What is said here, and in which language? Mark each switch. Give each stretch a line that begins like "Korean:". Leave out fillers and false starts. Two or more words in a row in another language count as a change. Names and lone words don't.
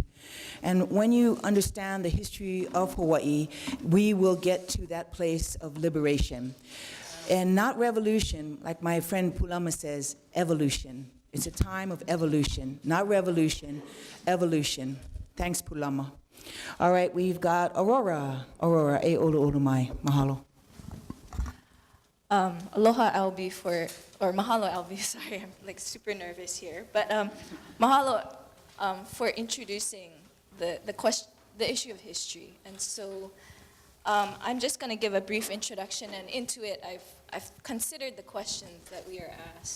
English: And when you understand the history of Hawaii, we will get to that place of liberation. And not revolution, like my friend Pulama says, evolution. It's a time of evolution, not revolution, evolution. Thanks, Pulama. All right, we've got Aurora. Aurora,
Hawaiian: e olu olu mai. Mahalo.
English: Aloha Albie or mahalo Albie, sorry, I'm like super nervous here. But mahalo for introducing the issue of history. And so I'm just going to give a brief introduction, and into it, I've considered the questions that we are asked.